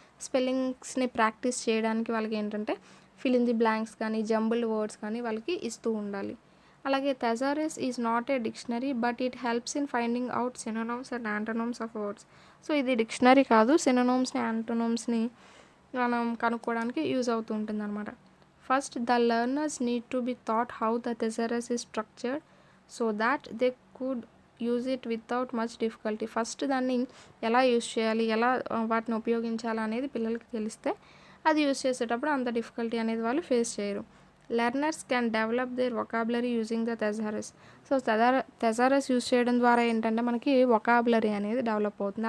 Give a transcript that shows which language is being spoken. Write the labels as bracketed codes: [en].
[te] స్పెల్లింగ్స్ని practice చేయడానికి వాళ్ళకి ఏంటంటే ఫిల్ ఇన్ ది బ్లాంక్స్ కానీ జంబుల్డ్ వర్డ్స్ కానీ వాళ్ళకి ఇస్తూ ఉండాలి. [en] అలాగే thesaurus is not a dictionary but it helps in finding out synonyms and antonyms of words. [te] So ఇది డిక్షనరీ కాదు, సినోనమ్స్ని యాంటోనమ్స్ని మనం కనుక్కోవడానికి యూజ్ అవుతూ ఉంటుంది అనమాట. [en] First, the learners need to be taught how the thesaurus is structured so that they could use it without much difficulty. [te] First దాన్ని ఎలా use చేయాలి, ఎలా వాటిని ఉపయోగించాలి అనేది పిల్లలకి తెలిస్తే అది యూజ్ చేసేటప్పుడు అంత డిఫికల్టీ అనేది వాళ్ళు ఫేస్ చేయరు. [en] Learners can develop their vocabulary using the thesaurus. [te] So థెసారస్ use చేయడం ద్వారా ఏంటంటే మనకి వొకాబులరీ అనేది డెవలప్ అవుతుంది.